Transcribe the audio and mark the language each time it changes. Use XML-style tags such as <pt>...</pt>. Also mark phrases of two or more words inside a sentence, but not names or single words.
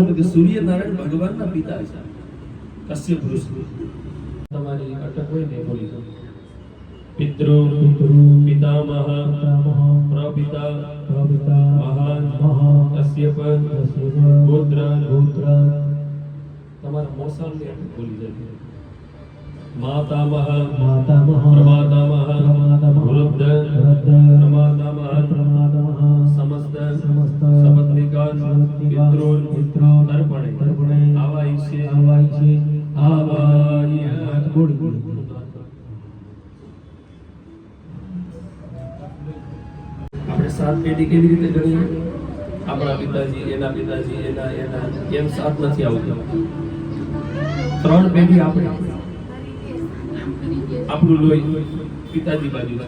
<gu>કે સૂર્યનારાયણ ભગવાનના પિતા છે કશ્યપ ઋષિ. તમારી અટક હોય ને બોલી દો.</gu> <sa>પિતૃ પિતામહ પ્રપિતા મહાન કશ્યપ ગોત્ર.</sa> <gu>તમારા મોસાળની અટક બોલી જાય.</gu> <sa>मातामह प्रमातामह वृद्ध प्रमातामह समस्त सपत्निकान् पितॄन् तर्पणे आवाह्य</sa> <gu>આપણે સાત પેઢી કેવી રીતે ગણીએ? આપણા પિતાજી, એના પિતાજી, એના એમ સાત નથી આવતું. 3 પેઢી આપણે આપણું લોહી પિતાજી બાજુ છે.</gu>